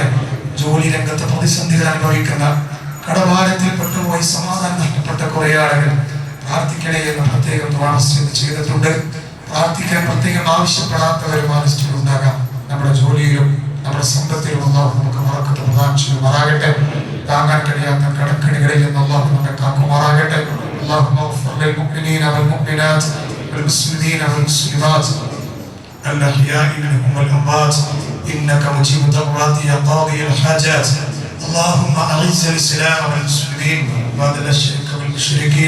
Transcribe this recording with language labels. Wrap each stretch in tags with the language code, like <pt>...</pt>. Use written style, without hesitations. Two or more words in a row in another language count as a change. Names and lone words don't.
<ml>ജോലി രംഗത്ത് പ്രതിസന്ധികൾ അനുഭവിക്കുന്ന, കടഭാരത്തിൽ പെട്ടുപോയി സമാധാനം നഷ്ടപ്പെട്ട കുറെ ആളുകൾ പ്രാർത്ഥിക്കണേ എന്ന് പ്രത്യേകം ദുആ ചെയ്തിട്ടുണ്ട്. പ്രാർത്ഥിക്കാൻ പ്രത്യേകം ആവശ്യപ്പെടാത്തവരും ആവശ്യമുണ്ടാകാം. നമ്മുടെ ജോലിയിലും നമ്മുടെ സമ്പത്തിലും ചെയ്യുമാറാകട്ടെ. താങ്ങാൻ കഴിയാത്ത കടക്കണികളിൽ നിന്ന് അല്ലാഹു നമ്മെ കാക്കുമാറാകട്ടെ.</ml> <ar>اللهم اغفر للمؤمنين والمؤمنات والمسلمين والمسلمات الأحياء منهم والأموات إنك مجيب الدعوات يا قاضي الحاجات. اللهم أعز الإسلام والمسلمين وأذل الشرك والمشركين.</ar>